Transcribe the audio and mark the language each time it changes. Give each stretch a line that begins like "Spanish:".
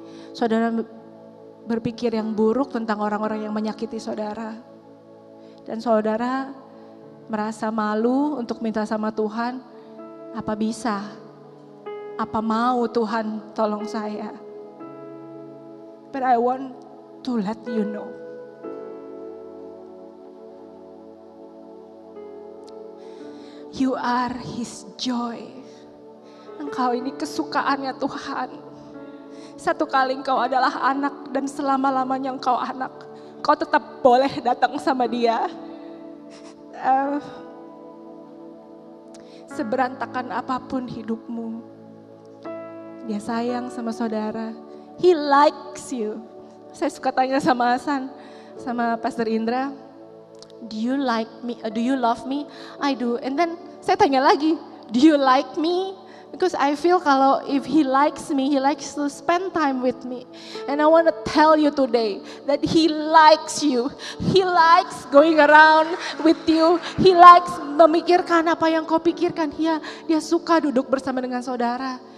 Indonesian: Saudara berpikir yang buruk tentang orang-orang yang menyakiti saudara. Dan saudara merasa malu untuk minta sama Tuhan, apa bisa? Apa mau Tuhan tolong saya?
English: But I want to let you know. You are His joy.
Indonesian: Engkau ini kesukaannya Tuhan. Satu kali engkau adalah anak dan selama-lamanya engkau anak. Kau tetap boleh datang sama dia. Seberantakan apapun hidupmu, dia sayang sama saudara.
English: He likes you.
Indonesian: Saya suka tanya sama Hasan, sama Pastor Indra,
English: do you like me? Do you love me? I do. And then
Indonesian: saya tanya lagi,
English: do you like me? Because I feel
Indonesian: kalau
English: if he likes me, he likes to spend time with me. And I want to tell you today that he likes you. He likes going around with you. He likes
Indonesian: memikirkan apa yang kau pikirkan. Dia suka duduk bersama dengan saudara.